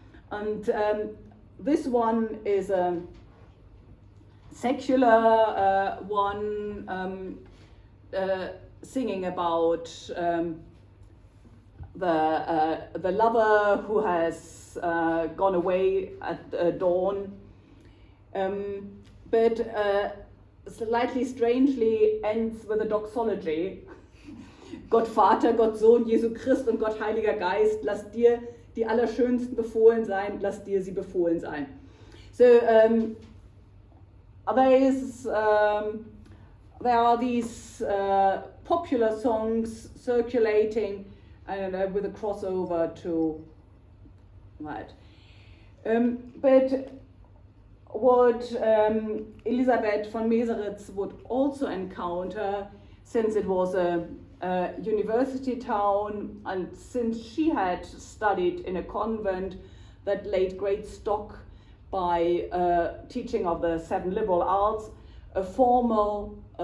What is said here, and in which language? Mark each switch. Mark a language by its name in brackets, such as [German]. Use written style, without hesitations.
[English] And this one is a secular one, singing about the lover who has gone away at dawn, but slightly strangely ends with a doxology. [German] Gott Vater, Gott Sohn, Jesu Christ und Gott Heiliger Geist, lass dir die Allerschönsten befohlen sein, lass dir sie befohlen sein. [English] So there are these popular songs circulating, I don't know, with a crossover to that. But what Elisabeth von Meseritz would also encounter, since it was a university town and since she had studied in a convent that laid great stock by teaching of the 7 liberal arts, a formal